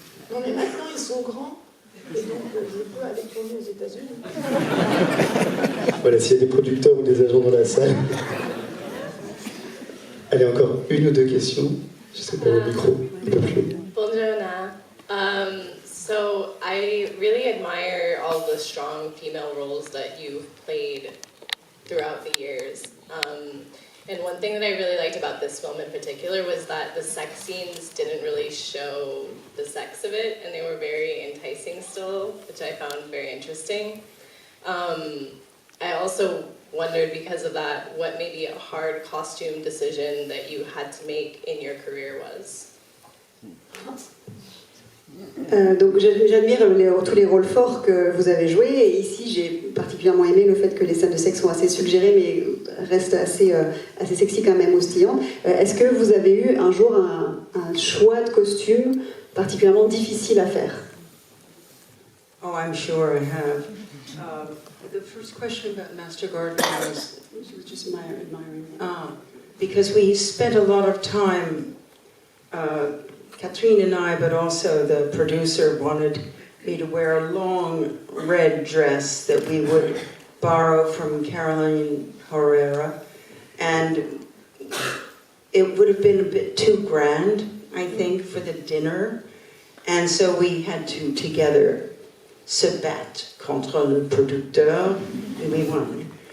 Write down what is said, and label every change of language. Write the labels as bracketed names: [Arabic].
[French] Non mais maintenant ils sont grands et donc je peux aller tourner aux États-Unis. Voilà, s'il y a des producteurs ou des agents dans la salle. Allez, encore 1 ou 2 questions. Je sais pas, le micro, un peu plus. Bonjour. [English] So I really admire all the strong female roles that you've played throughout the years. And one thing that I really liked about this film in particular was that the sex scenes didn't really show the sex of it, and they were very enticing still, which I found very interesting. I also wondered, because of that, what maybe a hard costume decision that you had to make in your career was. [French] Donc j'admire tous les rôles forts que vous avez joués, et ici j'ai particulièrement aimé le fait que les scènes de sexe sont assez suggérées mais restent assez sexy quand même, ostillantes. Est-ce que vous avez eu un jour un choix de costume particulièrement difficile à faire? [English] Oh, I'm sure I have. The first question about Master Gardener was just admiring. Because we spent a lot of time, Catherine and I, but also the producer wanted me to wear a long red dress that we would borrow from Caroline Herrera, and it would have been a bit too grand, I think, for the dinner, and so we had to together [French] se battre contre le producteur, [English] and we won.